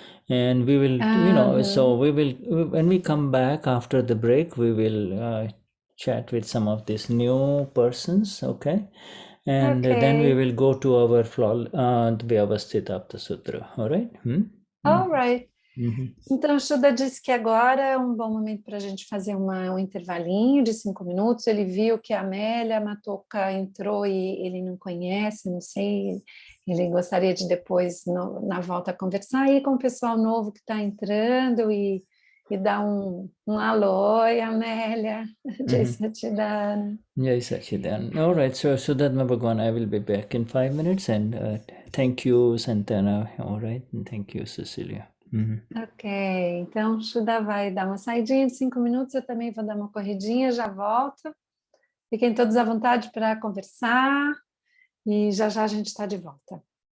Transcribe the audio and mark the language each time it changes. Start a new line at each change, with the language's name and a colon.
English: And we will, so we will, when we come back after the break, we will chat with some of these new persons, okay? And then we will go to our Vyavasthita Apta Sutra, all right? All right.
Portuguese: Então, o Shuddha disse que agora é um bom momento para a gente fazer um intervalinho de 5 minutos. Ele viu que a Amélia Matoca entrou e ele não conhece, não sei, ele gostaria de depois, na volta, conversar aí com o pessoal novo que está entrando e dar um alô, Amélia.
Sanskrit: Jai Satchidana. Jai Satchidana.
English: All right, so Vishuddhatma Bhagwan, I will be back in 5 minutes, and thank you, Santana, all right, and thank you, Cecelia.
Portuguese: Ok, então o Shuddha vai dar uma saidinha de 5 minutos, eu também vou dar uma corridinha, já volto. Fiquem todos à vontade para conversar e já a gente está de volta.